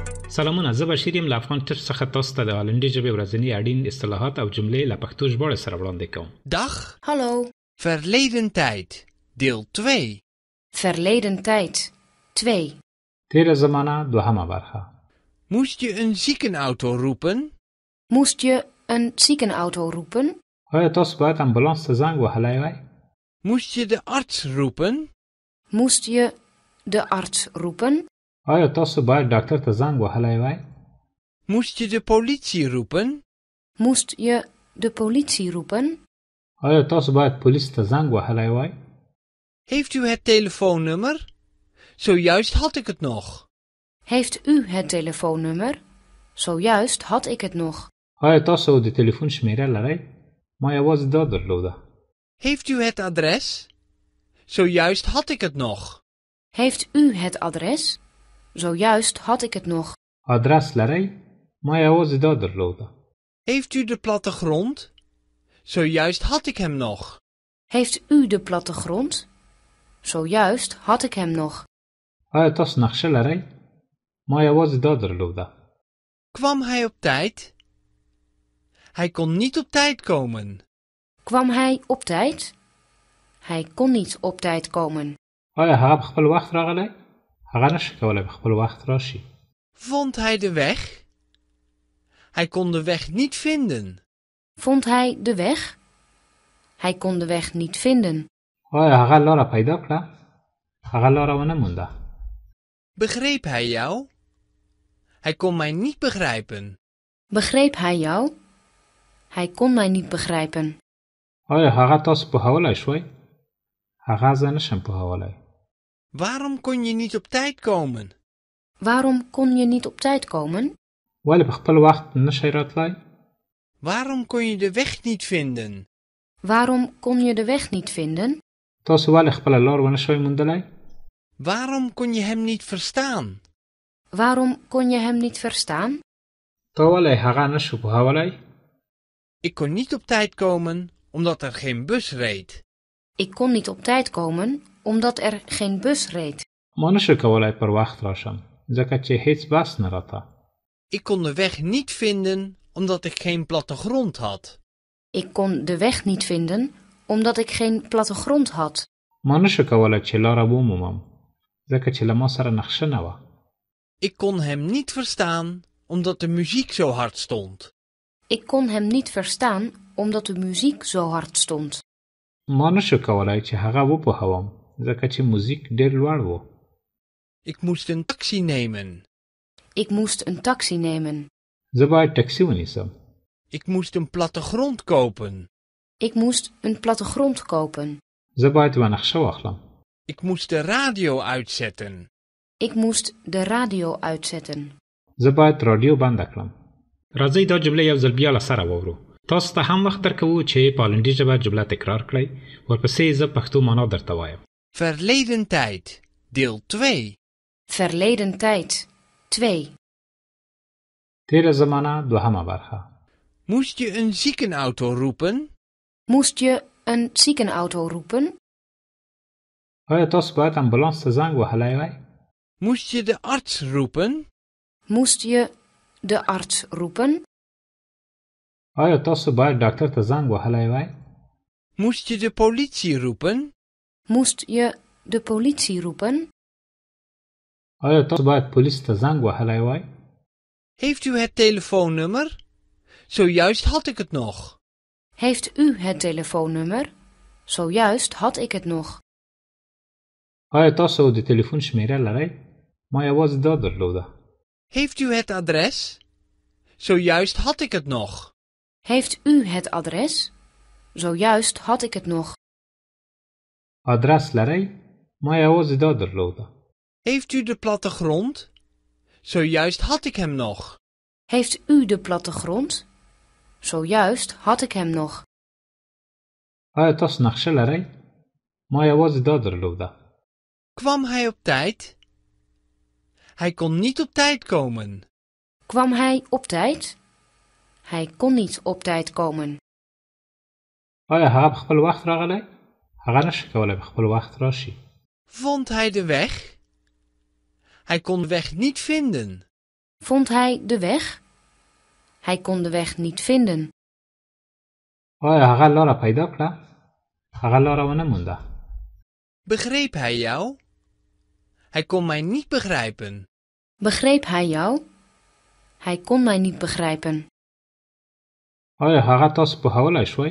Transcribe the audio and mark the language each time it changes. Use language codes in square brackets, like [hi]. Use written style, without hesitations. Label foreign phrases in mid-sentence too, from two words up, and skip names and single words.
[ps] سلامونه، زه بشیر یم له افغان ټچ څخه تاسو ته د هالندي ژبې ورځني اړین اصطلاحات او جملې له پښتو ژباړې سره وړاندې کوم. [nl] Dag. Hallo. Verleden tijd. Deel 2. Verleden tijd. 2. [ps] تیره زمانه دوهمه برخه. [nl] Moest je een ziekenauto roepen? Moest je een ziekenauto roepen? [ps] آیا تاسو باید امبولانس ته زنګ وهلی وای؟ [nl] Moest je de arts roepen? Moest je de arts roepen? [ps] آیا تاسو باید ډاکټر ته زنګ وهلی وای؟ [nl] Moest je de politie roepen? Moest je de politie roepen? [ps] آیا تاسو باید پولیس ته زنګ وهلی وای؟ [nl] Heeft u het telefoonnummer? Zojuist had ik het nog. Heeft u het telefoonnummer? Zojuist had ik het nog. [ps] آیا تاسو د تلیفون شمیره لرئ؟ ما یوازې دا درلوده. [nl] Heeft u het adres? Zojuist had ik het nog. Heeft u het adres? Zojuist had ik het nog. [ps] آدرس لرئ؟ ما یوازې دا درلوده. [nl] Heeft u de plattegrond? Zojuist had ik hem nog. Heeft u de plattegrond? Zojuist had ik hem nog. [ps] آیا تاسو نقشه لرئ؟ ما یوازې دا درلوده. [nl] Kwam hij op tijd? Hij kon niet op tijd komen. Kwam hij op tijd? Hij kon niet op tijd komen. [ps] آیا هغه په خپل وخت راغلی؟ هغه نشي کولی په خپل وخت راشي. [nl] Vond hij de weg? Hij kon de weg niet vinden. Vond hij de weg? Hij kon de weg niet vinden. [ps] آیا هغه لاره پیدا کړه؟ هغه لاره ونه مونده. [nl] Begreep hij jou? Hij kon mij niet begrijpen. Begreep hij jou? Hij kon mij niet begrijpen. [ps] آیا هغه تاسو پوهولی شوی؟ هغه زه نشم پوهولی. [nl] Waarom kon je niet op tijd komen? Waarom kon je niet op tijd komen? [ps] ولې په خپل وخت نشئ راتلی؟ [nl] Waarom kon je de weg niet vinden? Waarom kon je de weg niet vinden? [ps] تاسو ولې خپله لار ونه شوی موندلی؟ [nl] Waarom kon je hem niet verstaan? Waarom kon je hem niet verstaan? [ps] تا ولې هغه نشو پوهولی؟ [nl] Ik kon niet op tijd komen omdat er geen bus reed. Ik kon niet op tijd komen omdat er geen bus reed. [ps] ما نشو کولی پر وخت راشم ځکه چې هیڅ بس نه راته. [nl] Ik kon de weg niet vinden omdat ik geen plattegrond had. Ik kon de weg niet vinden omdat ik geen plattegrond had. [ps] ما نشو کولی چې لاره ومومم ځکه چې له ما سره نقشه نه وه. [nl] Ik kon hem niet verstaan omdat de muziek zo hard stond. Ik kon hem niet verstaan omdat de muziek zo hard stond. [ps] ما نشو کولی چې هغه وپوهوم ځکه چې موزیک ډېر لوړ و. [nl] Ik moest een taxi nemen. Ik moest een taxi nemen. [ps] زه باید ټکسي ونیسم. [nl] Ik moest een plattegrond kopen. Ik moest een plattegrond kopen. [ps] زه باید یوه نقشه واخلم. [nl] Ik moest de radio uitzetten. Ik moest de radio uitzetten. [ps] زه باید رادیو بنده کړم. راځئ دا جمله یو ځل بیا له سره واورو. تاسو ته هم وخت درکوو چې په هالندي ژبه جمله تکرار کړئ. ورپسې زه پښتو معنا درته وایم. [nl] Verleden tijd. Deel 2. Verleden tijd. 2. [ps] تیره زمانه دوهمه برخه. [nl] Moest je een ziekenauto roepen? Moest je een ziekenauto roepen? [ps] آیا تاسو باید امبولانس ته زنګ وهلی وای؟ [nl] Moest je de arts roepen? Moest je de arts roepen? [ps] آیا تاسو باید ډاکټر ته زنګ وهلی وای؟ [nl] Moest je de politie roepen? Moest je de politie roepen? [ps] آیا تاسو باید پولیس ته زنګ وهلی وای؟ [nl] Heeft u het telefoonnummer? Zojuist had ik het nog. Heeft u het telefoonnummer? Zojuist had ik het nog. [ps] آیا تاسو د تلیفون شمیره لرئ؟ ما یوازې دا درلوده. [nl] Heeft u het adres? Zojuist had ik het nog. Heeft u het adres? Zojuist had ik het nog. [ps] آدرس لرئ؟ ما یوازې دا درلوده. [nl] Heeft u de plattegrond? Zojuist had ik hem nog. Heeft u de plattegrond? Zojuist had ik hem nog. [ps] آیا تاسو نقشه لرئ؟ ما یوازې دا درلوده. [nl] Kwam hij op tijd? Hij kon niet op tijd komen. Kwam hij op tijd? Hij kon niet op tijd komen. [ps] آیا هغه په خپل وخت راغلی؟ هغه نشي کولی په خپل وخت راشي. [nl] Vond hij de weg? Hij kon de weg niet vinden. Vond hij de weg? Hij kon de weg niet vinden. [ps] آیا هغه لاره پیدا کړه؟ هغه لاره ونه مونده. [nl] Begreep hij jou? Hij kon mij niet begrijpen. Begreep hij jou? Hij kon mij niet begrijpen. [ps] آیا هغه تاسو پوهولی شوی؟